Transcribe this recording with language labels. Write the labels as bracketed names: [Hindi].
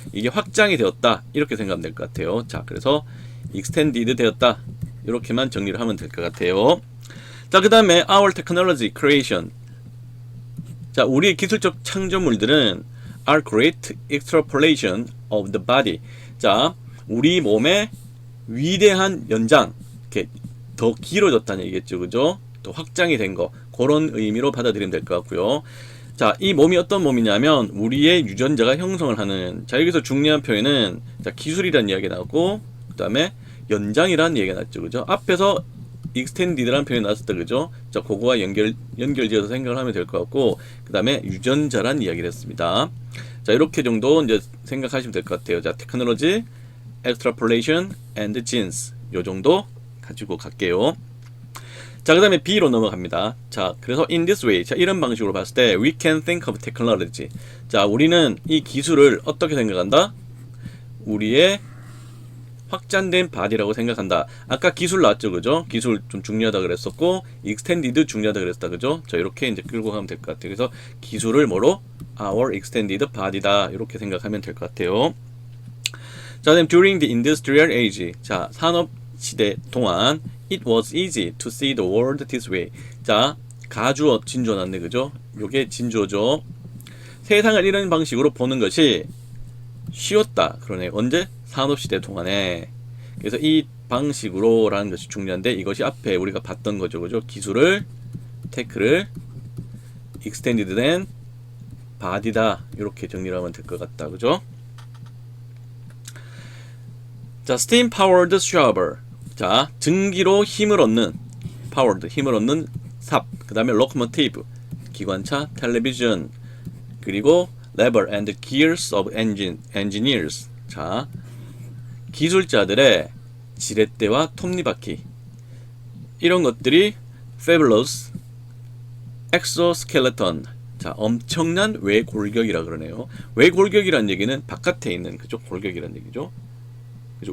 [Korean] 이게 확장이 되었다, 이렇게 생각하면 될 것 같아요. 자, 그래서 extended 되었다, 이렇게만 정리를 하면 될 것 같아요. 자, 그 다음에 [English] our technology creation. [Korean] 자, 우리의 기술적 창조물들은 [English] are great extrapolation of the body. [Korean] 자, 우리 몸의 위대한 연장, 이렇게 더 길어졌다는 얘기겠죠, 그죠? 더 확장이 된 거, 그런 의미로 받아들이면 될 것 같고요. 자, 이 몸이 어떤 몸이냐면 우리의 유전자가 형성을 하는, 자, 여기서 중요한 표현은 자, 기술이라는 이야기가 나오고 그 다음에 연장이라는 얘기가 나왔죠, 그죠? 앞에서 extended라는 표현이 나왔을 때, 그죠? 자, 그거와 연결지어서 생각을 하면 될 것 같고, 그 다음에 유전자라는 이야기를 했습니다. 자, 이렇게 정도 이제 생각하시면 될 것 같아요. [English] 자, technology, extrapolation, and genes. [Korean] 요 정도 가지고 갈게요. 자, 그 다음에 B로 넘어갑니다. 자, 그래서 [English] in this way. [Korean] 자, 이런 방식으로 봤을 때 [English] we can think of technology. [Korean] 자, 우리는 이 기술을 어떻게 생각한다? 우리의 확장된 바디라고 생각한다. 아까 기술 나왔죠, 그죠? 기술 좀 중요하다 그랬었고 extended 중요하다 그랬다, 그죠? 자, 이렇게 이제 끌고 가면 될 것 같아요. 그래서 기술을 뭐로? [English] our extended body [Korean] 다, 이렇게 생각하면 될 것 같아요. [English] 자, 그다음 during the industrial age. [Korean] 자, 산업 시대 동안 [English] it was easy to see the world this way. [Korean] 자, 가주어 진주어 났네, 그죠? 요게 진주어죠. 세상을 이런 방식으로 보는 것이 쉬웠다, 그러네. 언제? 산업시대 동안에. 그래서 이 방식으로 라는 것이 중요한데, 이것이 앞에 우리가 봤던 거죠, 그죠? 기술을, 테크를 extended 된 body다, 이렇게 정리를 하면 될 것 같다, 그죠? [English] 자, steam powered scrubber. [Korean] 자, 증기로 힘을 얻는, powered, 힘을 얻는 삽. 그 다음에 [English] locomotive, [Korean] 기관차, [English] television, [Korean] 그리고 [English] lever and gears of engineers. [Korean] 자, 기술자들의 지렛대와 톱니바퀴, 이런 것들이 [English] fabulous exoskeleton. [Korean] 자, 엄청난 외골격이라 그러네요. 외골격이란 얘기는 바깥에 있는 그죠? 골격이란 얘기죠. 그죠?